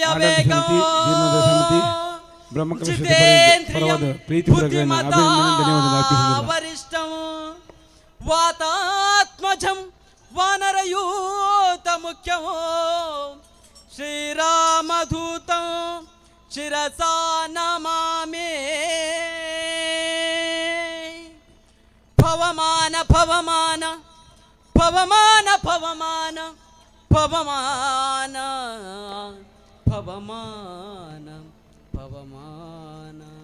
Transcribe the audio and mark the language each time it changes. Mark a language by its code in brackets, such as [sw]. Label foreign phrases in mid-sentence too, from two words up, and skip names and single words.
[kn] ಆಡಳಿತ ಸಮಿತಿ ಜೀರ್ಣೋದ್ಧಾರ ಸಮಿತಿ ಬ್ರಹ್ಮಕಲಶ ಪರವಾದ ಪ್ರೀತಿಪೂರ್ವಕಗಳನ್ನು ಅಭಿನಂದನೆ ಧನ್ಯವಾದ ಅರ್ಪಿಸುತ್ತಿದ್ದಾರೆ. [sa] ವರಿಷ್ಠಂ ವಾತಾತ್ಮಜಂ ವಾನರಯೂತ ಮುಖ್ಯವೋ ಶ್ರೀರಾಮಧೂತಂ ಶಿರಸಾ ನಮಾಮಿ ಪವಮಾನ ಪವಮಾನ ಪವಮಾನ ಪವಮಾನ ಪವಮಾನ ಪವಮಾನ ಪವಮಾನ